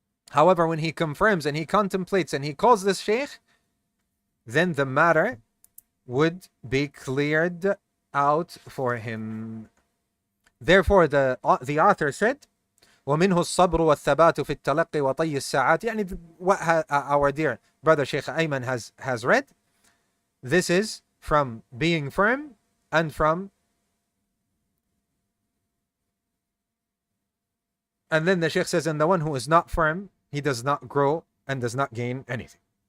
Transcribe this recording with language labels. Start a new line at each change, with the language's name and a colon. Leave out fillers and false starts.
English: However, when he confirms and he contemplates and he calls this sheikh, then the matter would be cleared out for him. Therefore, the author said,
Arabic: ومنه الصبر والثبات في التلقي وطي الساعات.
English: يعني what our dear brother Sheikh Ayman has read. This is from being firm and from. And then the Sheikh says, and the one who is not firm, he does not grow and does not gain anything.